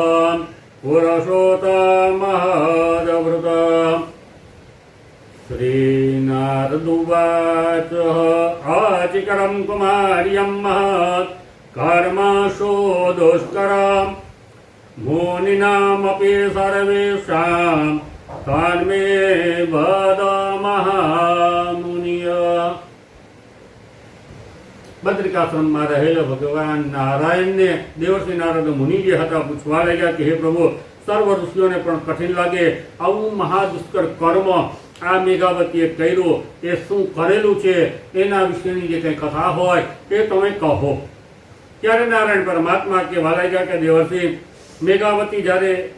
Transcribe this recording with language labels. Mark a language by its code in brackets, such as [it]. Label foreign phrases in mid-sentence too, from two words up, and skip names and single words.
[sa] पुरुषोत्तमहदवृतम् श्रीनारदुवाच आचिकरं कुमार्यं महत् कर्मसु दुष्करं मुनीनामपि सर्वेषां तन्मे वद महामुनिय [gu] बद्रिकाश्रमમાં રહેલા ભગવાન નારાયણને દેવર્ષિ નારદ મુનિ જે હતા પૂછવા લાગ્યા કે હે પ્રભુ સર્વ ઋષિઓને પણ કઠિન લાગે આવું મહાદુષ્કર કર્મ આ મેઘાવતીએ કર્યું એ શું કરેલું છે એના વિશેની જે કંઈ કથા હોય તે તમે કહો ત્યારે નારાયણ પરમાત્મા કહેવા લાગ્યા કે દેવર્ષિ મેઘાવતી જ્યારે